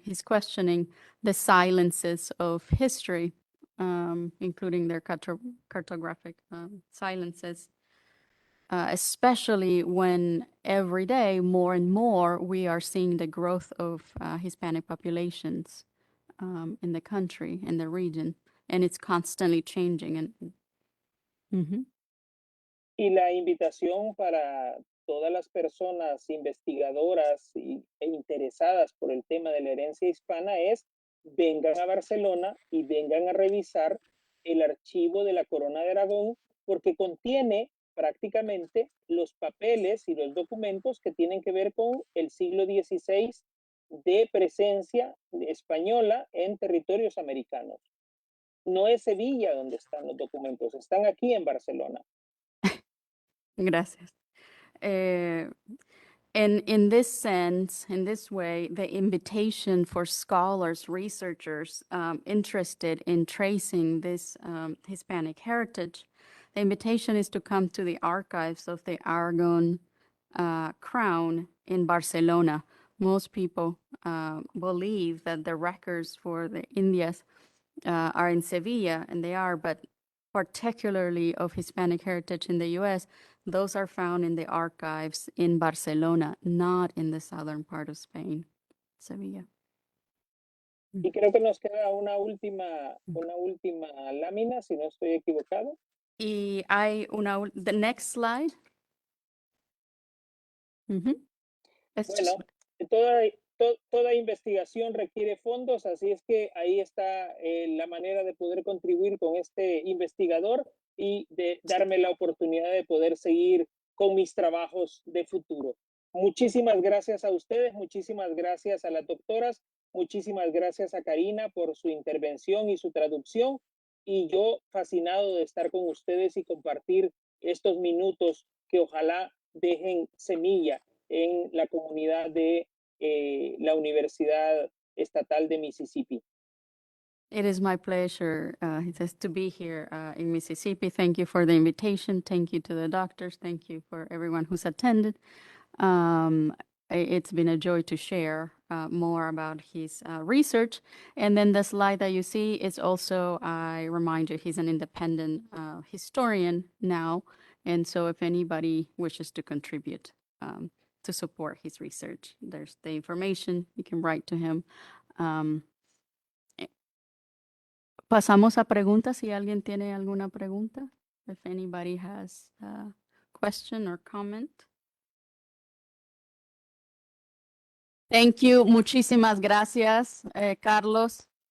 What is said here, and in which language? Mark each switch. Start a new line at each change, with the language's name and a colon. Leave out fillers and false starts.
English: He's questioning the silences of history, including their cartographic silences. Especially when every day, more and more, we are seeing the growth of Hispanic populations in the country, in the region, and it's constantly changing. And
Spanish: Y la invitación para todas las personas investigadoras e interesadas por el tema de la herencia hispana es vengan a Barcelona y vengan a revisar el archivo de la Corona de Aragón porque contiene prácticamente los papeles y los documentos que tienen que ver con el siglo XVI de presencia española en territorios americanos. No es Sevilla donde están los documentos, están aquí en Barcelona. Gracias.
English: And in this sense, in this way, the invitation for scholars, researchers interested in tracing this Hispanic heritage, the invitation is to come to the archives of the Aragon Crown in Barcelona. Most people believe that the records for the Indias are in Sevilla, and they are, but particularly of Hispanic heritage in the US, those are found in the archives in Barcelona, not in the southern part of Spain, Sevilla.
Spanish: Y creo que nos queda una última lámina, si no estoy equivocado. Y hay
English: the next slide. It's just-
Spanish: Bueno, toda investigación requiere fondos, así es que ahí está la manera de poder contribuir con este investigador y de darme la oportunidad de poder seguir con mis trabajos de futuro. Muchísimas gracias a ustedes, muchísimas gracias a las doctoras, muchísimas gracias a Karina por su intervención y su traducción, y yo fascinado de estar con ustedes y compartir estos minutos que ojalá dejen semilla en la comunidad de la Universidad Estatal de Mississippi.
English: It is my pleasure, he says, to be here in Mississippi. Thank you for the invitation. Thank you to the doctors. Thank you for everyone who's attended. It's been a joy to share more about his research. And then the slide that you see is also, I remind you, he's an independent historian now. And so if anybody wishes to contribute to support his research, there's the information. You can write to him.
Spanish: Pasamos a preguntas si alguien tiene alguna pregunta.
English: If anybody has a question or comment. Thank you.
Spanish: Muchísimas gracias, Carlos.